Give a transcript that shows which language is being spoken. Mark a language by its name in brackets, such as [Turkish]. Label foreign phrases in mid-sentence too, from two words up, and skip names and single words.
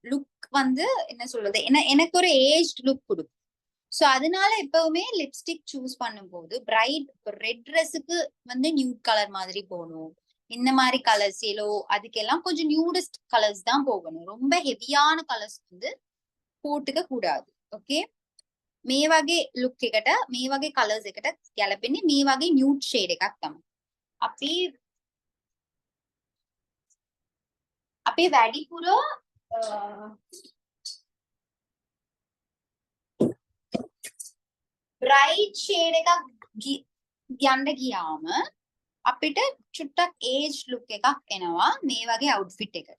[Tamil] லுக் வந்து என்ன சொல்றது, எனக்கு ஒரு [English] age look [Tamil] கொடுக்கும். சோ அதனால எப்பவுமே [English] lipstick choose [Tamil] பண்ணும்போது [English] bright red dressக்கு [Tamil] வந்து [English] nude color [Tamil] மாதிரி போகணும். இந்த மாதிரி [English] colors yellow [Tamil] அதுக்கெல்லாம் கொஞ்சம் [English] nudest colors [Tamil] தான் போகணும். ரொம்ப [English] heavyஆன colors [Tamil] வந்து போட்டுக்க கூடாது. ஓகே. [Sinhala] මේ වගේ ලුක් එකට මේ වගේ කලර්ස් එකට ගැලපෙන්නේ මේ වගේ [English] nude shade [Sinhala] එකක් තමයි. අපි අපි වැඩිපුර [English] bright shade [Sinhala] එකක් යන්න ගියාම අපිට චුට්ටක් [English] age look [Sinhala] එකක් එනවා මේ වගේ අවුට්ෆිට් එකට.